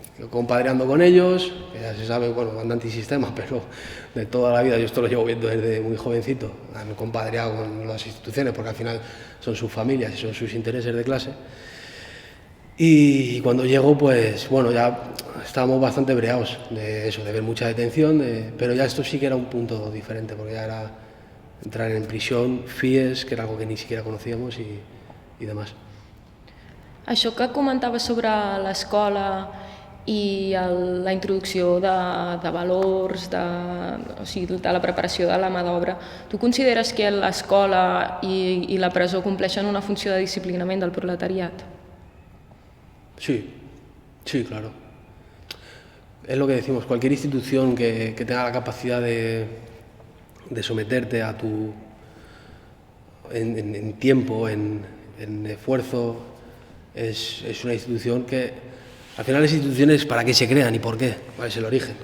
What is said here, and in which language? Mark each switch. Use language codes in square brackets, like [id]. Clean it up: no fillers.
[es] compadreando con ellos, que ya se sabe, bueno, banda antisistema, pero de toda la vida, yo esto lo llevo viendo desde muy jovencito, han compadreado con las instituciones porque al final son sus familias y son sus intereses de clase. Y cuando llego, pues bueno, ya estábamos bastante breados de eso, de ver mucha detención, pero ya esto sí que era un punto diferente, porque ya era entrar en prisión, FIES, que era algo que ni siquiera conocíamos y demás. [ca] Això que comentaves sobre l'escola i la introducció de valors, de la preparació de la mà d'obra, tu consideres que l'escola i la presó compleixen una funció de disciplinament del proletariat? [es] Sí, claro. Es lo que decimos, cualquier institución que tenga la capacidad de someterte a en tiempo, en esfuerzo, es una institución que al final las instituciones, ¿para qué se crean y por qué? ¿Cuál es el origen?